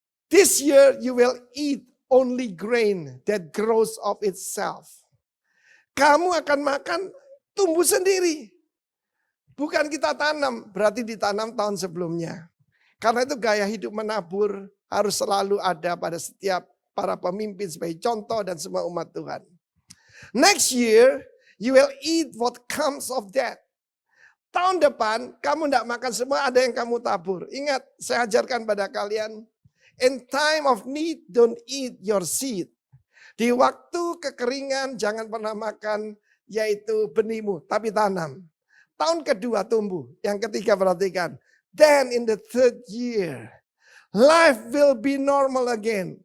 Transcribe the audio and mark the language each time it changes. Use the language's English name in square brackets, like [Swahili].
[English] This year you will eat only grain that grows of itself. [Indonesian] Kamu akan makan tumbuh sendiri. Bukan kita tanam, berarti ditanam tahun sebelumnya. Karena itu gaya hidup menabur harus selalu ada pada setiap para pemimpin sebagai contoh dan semua umat Tuhan. [English] Next year you will eat what comes of that. [Indonesian] Tahun depan kamu tidak makan semua, ada yang kamu tabur. Ingat, saya ajarkan pada kalian, [English] in time of need don't eat your seed. [Indonesian] Di waktu kekeringan jangan pernah makan yaitu benihmu, tapi tanam. Tahun kedua tumbuh, yang ketiga perhatikan. [English] Then in the third year, life will be normal again.